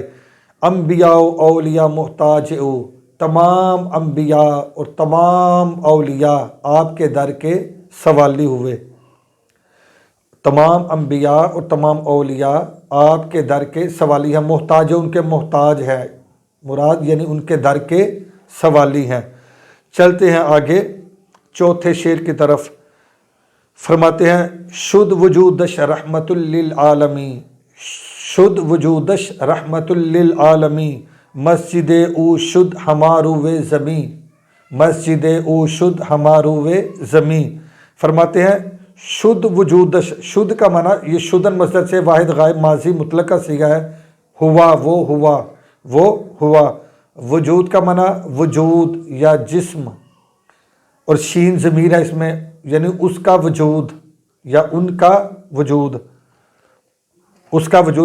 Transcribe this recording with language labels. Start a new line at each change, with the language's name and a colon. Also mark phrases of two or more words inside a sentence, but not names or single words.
Persian: انبیاء و اولیاء محتاج او،
Urdu: تمام انبیاء اور تمام اولیاء آپ کے در کے سوالی ہوئے، تمام انبیاء اور تمام اولیاء آپ کے در کے سوالی ہیں، محتاج ان کے محتاج ہے، مراد یعنی ان کے در کے سوالی ہیں۔ چلتے ہیں آگے چوتھے شعر کی طرف، فرماتے ہیں
Persian: شد وجودش رحمت للعالمین، شد وجودش رحمت للعالمین، مسجد او شد ہمارو زمین، مسجد او شد ہمارو زمین۔
Urdu: فرماتے ہیں
Persian: شد وجودش،
Urdu: شد کا معنی یہ شدن مصدر سے واحد غائب ماضی مطلق کا صیغہ ہے، ہوا وہ ہوا وہ ہوا، وجود کا معنی وجود یا جسم، اور شین ضمیر ہے اس میں، یعنی اس کا وجود یا ان کا وجود، اس کا وجود۔